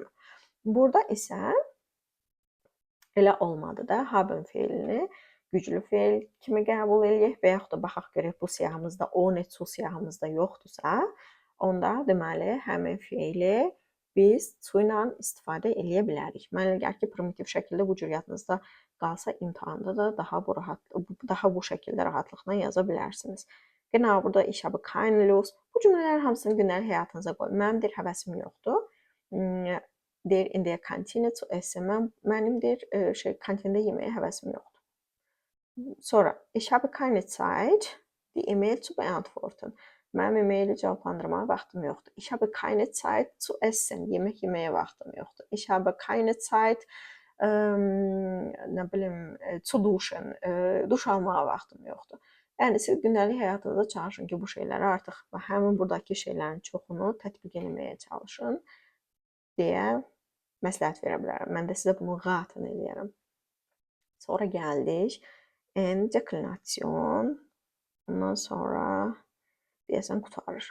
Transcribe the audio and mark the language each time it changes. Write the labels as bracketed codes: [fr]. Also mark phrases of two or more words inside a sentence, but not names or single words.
[az] Burada isə elə olmadı da haben feilini güclü feil kimi qəbul eləyək və yaxud da baxaq görək bu siyahımızda o ne zu siyahımızda yoxdursa, onda deməli həmin feili biz zu ilə istifadə eləyə bilərik. Mənə elə gəlir ki, primitiv şəkildə bu cür yadınızda qalsa imtahanda da daha bu şəkildə rahatlıqla yaza bilərsiniz. Genau, burada [de] ich habe keine Lust. [az] Bu cümlələrin hamısını gündəlik həyatınıza qoyun. Mənim deyir, həvəsim yoxdur. Deyir, [de] in der Kantine zu essen. [az] Mənim deyir, kantində yeməyə həvəsim yoxdur. Sonra, [de] ich habe keine Zeit, die E-Mail zu beantworten. [az] Mənim e-maili cavablandırmağa vaxtım yoxdur. [de] Ich habe keine Zeit zu essen. [az] Yemək yeməyə vaxtım yoxdur. [de] Ich habe keine Zeit, [az] nə bilim, [de] zu duschen. [az] Duş almağa vaxtım yoxdur. Yəni, siz gündəlik həyatınızda çalışın ki, bu şeyləri artıq həmin buradakı şeylərin çoxunu tətbiq etməyə çalışın deyə məsləhət verə bilərəm. Mən də sizə bunu rahatın eləyərəm. Sonra gəldik endeklinasyon. Ondan sonra deyəsən qurtarır.